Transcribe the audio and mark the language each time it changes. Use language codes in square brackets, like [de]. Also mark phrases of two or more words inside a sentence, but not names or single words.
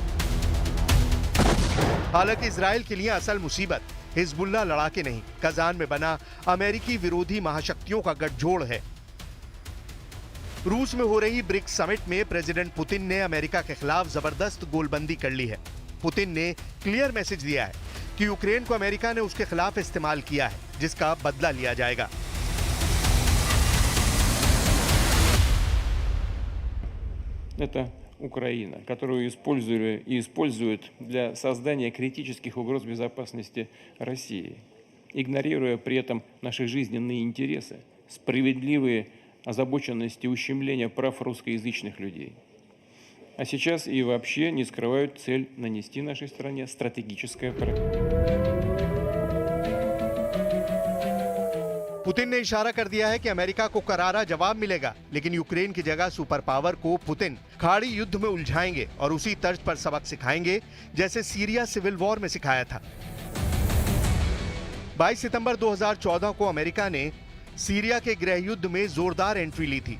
[hi] हालांकि इजराइल के लिए असल मुसीबत हिजबुल्लाह लड़ाके नहीं, कजान में बना अमेरिकी विरोधी महाशक्तियों का गठजोड़ है। रूस में हो रही ब्रिक्स समिट में प्रेसिडेंट पुतिन ने अमेरिका के खिलाफ जबरदस्त गोलबंदी कर ली है। पुतिन ने [en] clear message [hi] दिया है कि यूक्रेन को अमेरिका ने उसके खिलाफ इस्तेमाल किया है, जिसका बदला लिया जाएगा। [ru] Это Украина, которую использовали и используют для создания критических угроз безопасности России, игнорируя при этом наши жизненные интересы, справедливые озабоченности и ущемления прав русскоязычных людей. А сейчас и вообще не скрывают цель нанести нашей стране стратегическое поражение. [hi] पुतिन ने इशारा कर दिया है कि अमेरिका को करारा जवाब मिलेगा, लेकिन यूक्रेन की जगह [en] super power [hi] को पुतिन खाड़ी युद्ध में उलझाएंगे और उसी तर्ज पर सबक सिखाएंगे जैसे सीरिया [en] civil war [hi] में सिखाया था। 22 सितंबर 2014 को अमेरिका ने सीरिया के गृह युद्ध में जोरदार एंट्री ली थी।